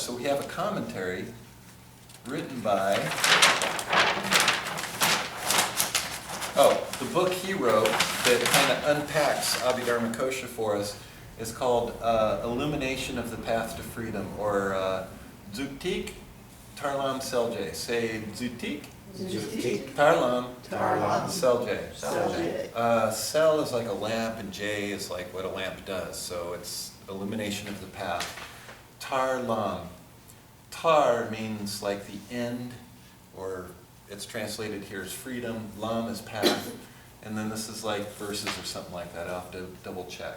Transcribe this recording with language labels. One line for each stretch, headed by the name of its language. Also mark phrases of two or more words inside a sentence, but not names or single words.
English: So we have a commentary written by, the book he wrote that kind of unpacks Abhidharmakosha for us is called Illumination of the Path to Freedom, or Zutik Tarlam Selje. Say Zutik. Zutik. Tarlam. Tarlam. Selje. Selje. Cell is like a lamp, and J is like what a lamp does. So it's illumination of the path. Tarlam. Tar means like the end, or it's translated here as freedom. Lam is path. And then this is like verses or something like that. I'll have to double check.